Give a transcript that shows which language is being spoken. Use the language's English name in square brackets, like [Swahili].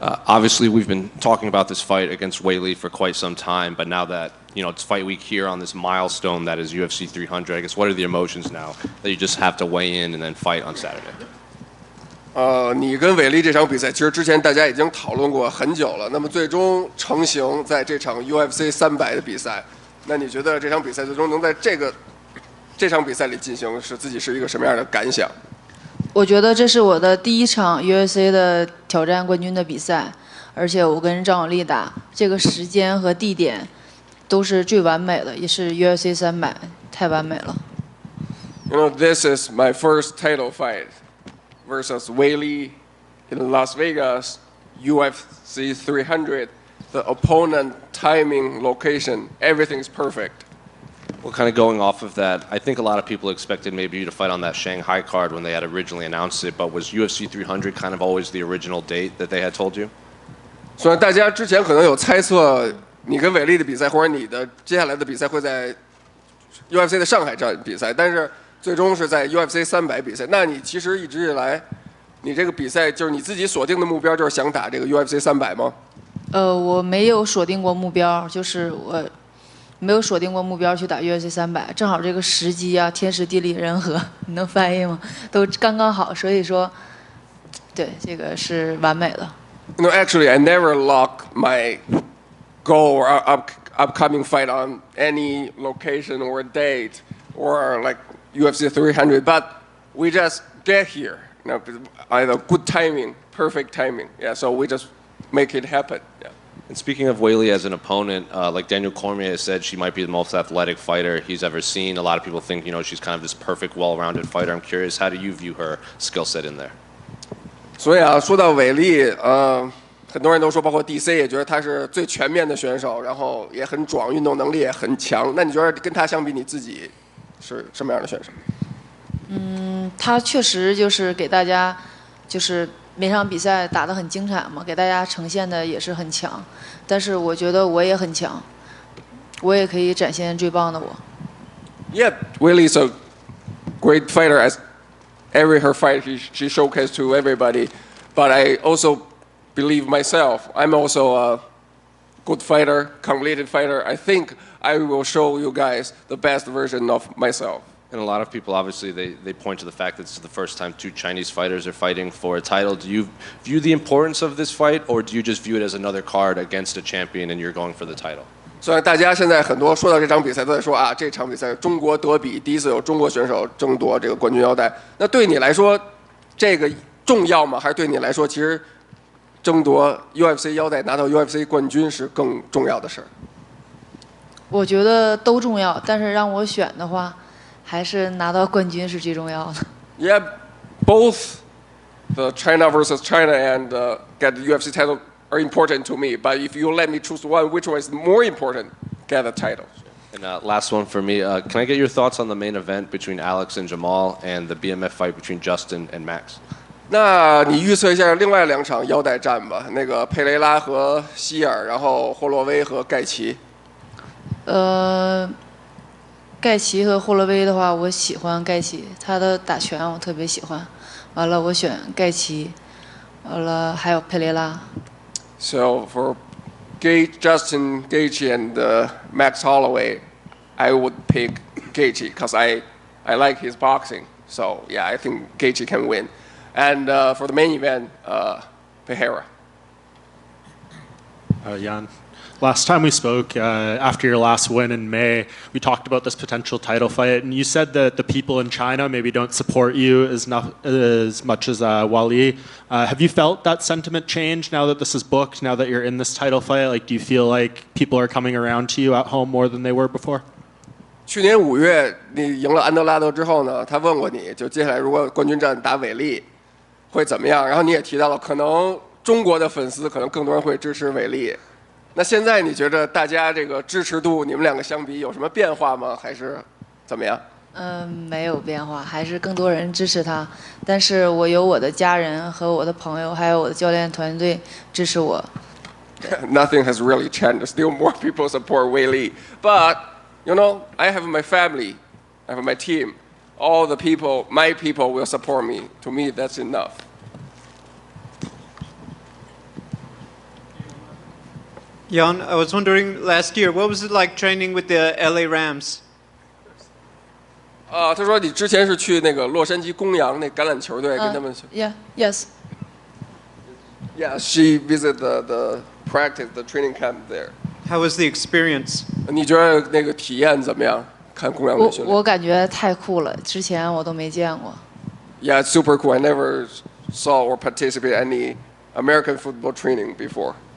[English] Obviously, we've been talking about this fight against Weili for quite some time, but now that it's fight week here on this milestone that is UFC 300, I guess what are the emotions now that you just have to weigh in and then fight on Saturday? [Chinese] 你跟韦利这场比赛，其实之前大家已经讨论过很久了。那么最终成型在这场 UFC 300的比赛，那你觉得这场比赛最终能在这场比赛里进行，自己是一个什么样的感想？我觉得这是我的第一场 UFC 的挑战冠军的比赛，而且我跟张伟丽打，这个时间和地点都是最完美的，也是 UFC 300，太完美了。 [English] This is my first title fight versus Weili in Las Vegas, UFC 300. The opponent, timing, location, everything's perfect. Well, kind of going off of that, I think a lot of people expected maybe you to fight on that Shanghai card when they had originally announced it, but was UFC 300 kind of always the original date that they had told you? [Chinese] 虽然大家之前可能有猜测，你跟韦利的比赛或者你的接下来的比赛会在 UFC 的上海站比赛，但是最终是在 UFC 300比赛。那你其实一直以来，你这个比赛就是你自己锁定的目标，就是想打这个 UFC 300吗？我没有锁定过目标，就是我没有锁定过目标去打 UFC 300，正好这个时机啊，天时地利人和，你能翻译吗？都刚刚好，所以说，对，这个是完美的。 [English] No, actually, I never lock my goal or upcoming fight on any location or date or like UFC 300, but we just get here. Either good timing, perfect timing. Yeah, so we just make it happen. Yeah. And speaking of Weili as an opponent, like Daniel Cormier has said, she might be the most athletic fighter he's ever seen. A lot of people think, she's kind of this perfect, well-rounded fighter. I'm curious, how do you view her skill set in there? [Chinese] 所以啊，说到韦利，很多人都说，包括 DC 也觉得他是最全面的选手，然后也很壮，运动能力也很强。那你觉得跟他相比，你自己是什么样的选手？他确实就是给大家，就是每场比赛打得很精彩嘛，给大家呈现的也是很强。但是我觉得我也很强，我也可以展现最棒的我。 [English] Yeah, Weili is a great fighter. As her fight, she showcased to everybody. But I also believe myself. I'm also a good fighter, completed fighter. I think I will show you guys the best version of myself. And a lot of people, obviously, they point to the fact that this is the first time two Chinese fighters are fighting for a title. Do you view the importance of this fight, or do you just view it as another card against a champion and you're going for the title? [Chinese] 虽然大家现在很多说到这场比赛都在说啊，这场比赛中国德比，第一次有中国选手争夺这个冠军腰带。那对你来说，这个重要吗？还是对你来说，其实争夺 UFC 腰带、拿到 UFC 冠军是更重要的事儿？我觉得都重要，但是让我选的话，还是拿到冠军是最重要的。 [English] Yeah, both the China versus China and get the UFC title are important to me. But if you let me choose one, which one is more important? Get the title. And last one for me. Can I get your thoughts on the main event between Alex and Jamal and the BMF fight between Justin and Max? [Chinese] 那你预测一下另外两场腰带战吧，那个佩雷拉和希尔，然后霍洛威和盖奇。盖奇和霍洛威的话，我喜欢盖奇，他的打拳我特别喜欢。完了，我选盖奇，完了还有佩雷拉。 [English] So for Justin Gaethje and Max Holloway, I would pick Gaethje because I like his boxing. So yeah, I think Gaethje can win. And for the main event, Pereira. Yan, last time we spoke, after your last win in May, we talked about this potential title fight, and you said that the people in China maybe don't support you as much as Weili. Have you felt that sentiment change now that this is booked, now that you're in this title fight? Like, do you feel like people are coming around to you at home more than they were before? [Chinese] 去年5月你赢了安德拉德之后呢，他问过你就接下来如果冠军战打韦利会怎么样，然后你也提到了可能中国的粉丝可能更多人会支持韦利。那现在你觉得大家这个支持度，你们两个相比有什么变化吗？还是怎么样？没有变化，还是更多人支持他。但是我有我的家人和我的朋友，还有我的教练团队支持我。 [English] Nothing has really changed. Still more people support Weili, but I have my family, I have my team. All the people, my people will support me. To me, that's enough. Jan, I was wondering last year, what was it like training with the LA Rams? [Chinese] 他说你之前是去那个洛杉矶公羊那橄榄球队跟他们。 [English] Yeah, yes. Yeah, she visited the practice, the training camp there. How was the experience? [Chinese] 你觉得那个体验怎么样？看公羊队训练。我感觉太酷了，之前我都没见过。 [English] Yeah, it's super cool. I never saw or participated in any American football training before.